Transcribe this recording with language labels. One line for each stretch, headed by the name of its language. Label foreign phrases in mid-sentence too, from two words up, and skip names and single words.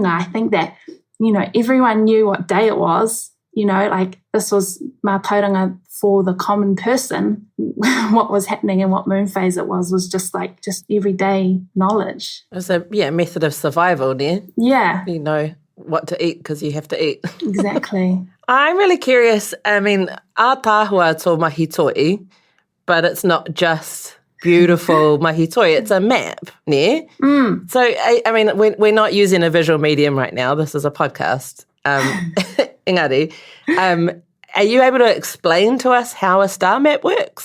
English: I think that, everyone knew what day it was, this was mātauranga for the common person. What was happening and what moon phase it was just everyday knowledge. It's a method of survival there. Yeah. You know what to eat because you have to eat. Exactly. I'm really curious.
Māori: I mean, a tahua tō mahitoi,
English: but it's not just
Māori: beautiful mahitoi,
English: it's a map, ne? Mm. So, I mean, we're not using a visual medium right now. This is a podcast. Engari, are you able to explain to us how a star map works?